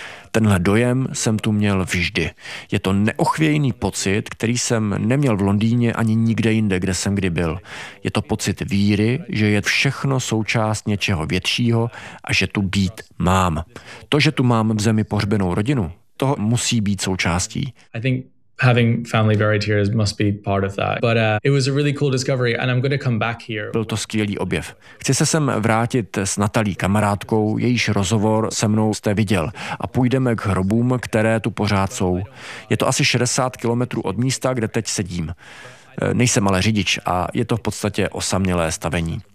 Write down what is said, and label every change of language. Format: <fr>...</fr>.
<cs>Tenhle dojem jsem tu měl vždy. Je to neochvějný pocit, který jsem neměl v Londýně ani nikde jinde, kde jsem kdy byl. Je to pocit víry, že je všechno součást něčeho většího a že tu být mám. To, že tu mám v zemi pohřbenou rodinu, to musí být součástí.</cs> <en>Having family buried here must be part of that. But it was a really cool discovery and I'm going to come back here.</en> <cs>Byl to skvělý objev. Chci se sem vrátit s Natalí, kamarádkou, jejíž rozhovor se mnou jste viděl, a půjdeme k hrobům, které tu pořád jsou. Je to asi 60 kilometrů od místa, kde teď sedím. Nejsem ale řidič a je to v podstatě osamělé stavení.</cs>